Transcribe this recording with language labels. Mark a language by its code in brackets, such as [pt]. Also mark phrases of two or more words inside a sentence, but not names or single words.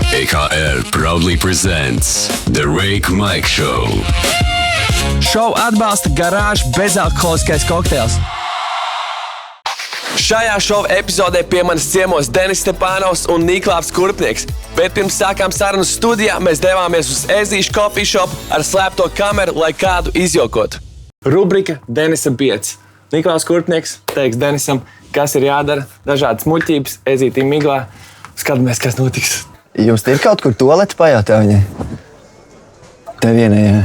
[en] EKR proudly presents The Rake Mike Show. [lv] Šovu atbalsta garāžas bezalkoholiskais kokteils. Šajā šova epizodē pie manis ciemos Denis Stepānovs un Niklaus Kurpnieks. Bet pirms sākām sarunu studijā, mēs devāmies uz Ezīšu [en] coffee shop [lv] ar slēpto kameru, lai kādu izjokotu. Rubrika Denisa 5. Niklaus Kurpnieks teiks Denisam, kas ir jādara, dažādas muļķības, Ezītī miglā. Skatāmies, kas notiks. Jums ir kaut kur tualete pajautā viņai? Tev vienai, jā.